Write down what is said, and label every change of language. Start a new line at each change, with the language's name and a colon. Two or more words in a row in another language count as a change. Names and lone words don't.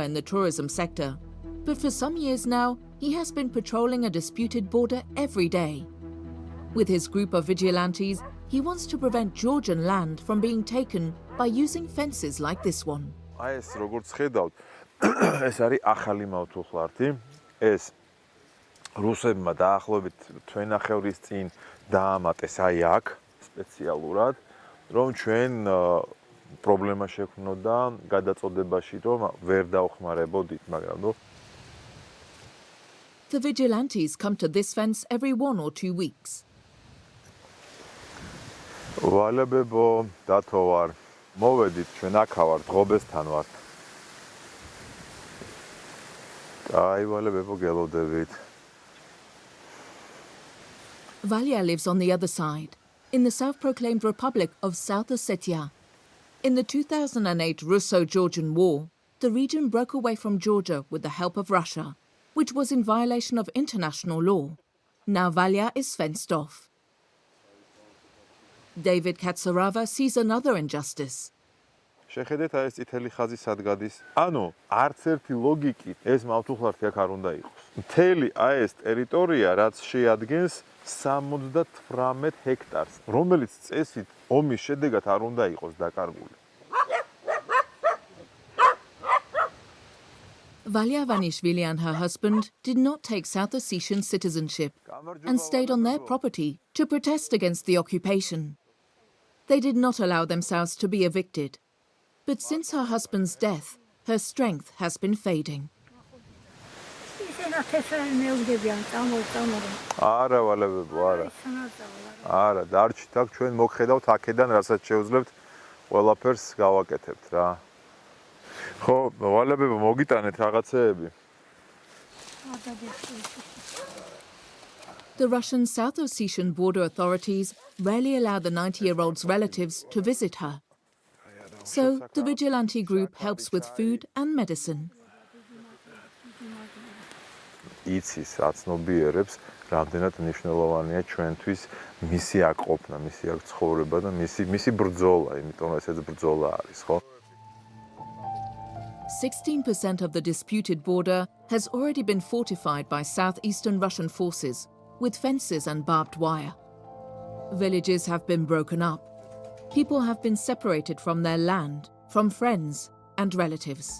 English: in the tourism sector, but for some years now, he has been patrolling a disputed border every day. With his group of vigilantes, he wants to prevent Georgian land from being taken by using fences like this one.
Georgian: აი ეს როგორც ხედავთ, ეს არის ახალი მავთულხლართი. ეს რუსებმა დაახლოებით თვენახევრის წინ დაამატეს აი აქ სპეციალურად, რომ ჩვენ პრობლემა შექმნოდა გადაწოდებაში, რომ ვერ დავხმარებოდით, მაგრამ
English: The vigilantes come to this fence every 1 or 2 weeks.
Georgian: ვალებებო, დათო ვარ. მოვედით, ჩვენ აქა ვართ, ღობესთან ვართ. აი, ვალებებო, გელოდებით.
English: Valya lives on the other side, in the self-proclaimed Republic of South Ossetia. In the 2008 Russo-Georgian War, the region broke away from Georgia with the help of Russia, which was in violation of international law. Now Valya is fenced off. David Katsarava sees another injustice.
Georgian: შეხედეთ აი ეს წითელი ხაზი სად გადის. ანუ არც ერთი ლოგიკით ეს მავთულხლართი აქ არ უნდა იყოს. მთელი აი ეს ტერიტორია, რაც შეადგენს 78 ჰექტარს, რომელიც წესით ომის შედეგად არ უნდა იყოს დაკარგული.
English: Valya Vanishvili and her husband did not take South Ossetian citizenship and stayed on their property to protest against the occupation. They did not allow themselves to be evicted. But since her husband's death, her strength has been fading.
Georgian: არა ვალებებო, არა. არა, დარჩით აქ ჩვენ მოგხედავთ აქედან, რასაც შევძლებთ, ყველაფერს გავაკეთებთ რა. ხო, ვალებებო, მოგიტანეთ რაღაცეები.
English: The Russian South Ossetian border authorities rarely allow the 90-year-old's relatives to visit her. So the vigilante group helps with food and medicine.
Georgian: იცის აცნობიერებს, რამდენად მნიშვნელოვანია ჩვენთვის მისი აქ ყოფნა, მისი აქ ცხოვრება და მისი ბრძოლა, იმიტომ რომ ესეც ბრძოლა არის, ხო?
English: 16% of the disputed border has already been fortified by southeastern Russian forces, with fences and barbed wire. Villages have been broken up. People have been separated from their land, from friends and relatives.